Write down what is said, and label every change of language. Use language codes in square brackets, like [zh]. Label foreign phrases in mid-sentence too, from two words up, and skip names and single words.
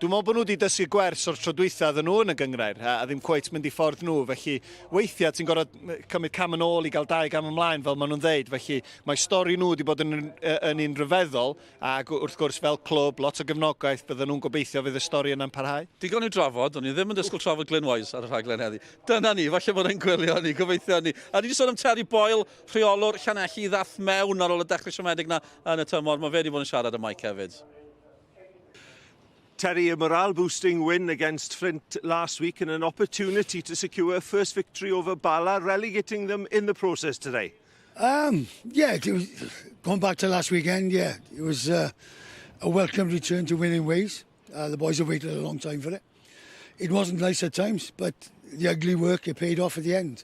[cy] Dwi'n meddwl bod nhw wedi dysgu gwers o'r tro dwytha nhw yn y gyngrair, a ddim cweit mynd i ffordd nhw, felly weithiau ti'n gorfod cymryd cam yn ôl i gael 2 gam ymlaen fel maen nhw'n ddeud, felly mae stori nhw wedi bod yn un rhyfeddol, ac wrth gwrs fel clwb, lot o gefnogaeth, bydden nhw'n gobeithio fydd y stori yna'n parhau. Digon i'w drafod, o'n i ddim yn disgwyl trafod Glyn Wise ar y rhaglen heddi. Dyna ni, falle bod e'n gwylio ni, gobeithio ni. A ni wedi sôn am Terry Boyle, rheolwr Llanelli, ddath mewn ar ôl y dechrau siomedig na yn y tymor. Mae fe wedi bod yn siarad y maic hefyd. [en] Terry, a morale-boosting win against Flint last week and an opportunity to secure a first victory over Bala, relegating them in the process today. Yeah, going back to last weekend, yeah, it was a welcome return to winning ways. The boys have waited a long time for it. It wasn't nice at times, but the ugly work, it paid off at the end.